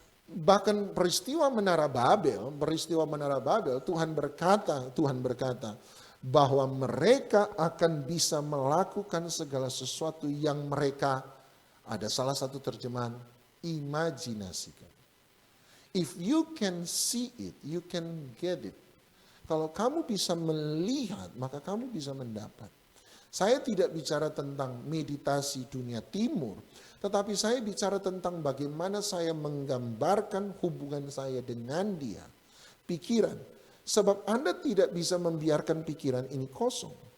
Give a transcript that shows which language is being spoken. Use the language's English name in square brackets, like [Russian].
[Indonesian] Bahkan peristiwa Menara Babel, Tuhan berkata, bahwa mereka akan bisa melakukan segala sesuatu yang mereka, ada salah satu terjemahan, imajinasikan. [English] If you can see it, you can get it. [Indonesian] Kalau kamu bisa melihat, maka kamu bisa mendapat. Saya tidak bicara tentang meditasi dunia timur, tetapi saya bicara tentang bagaimana saya menggambarkan hubungan saya dengan Dia. Pikiran. Sebab Anda tidak bisa membiarkan pikiran ini kosong.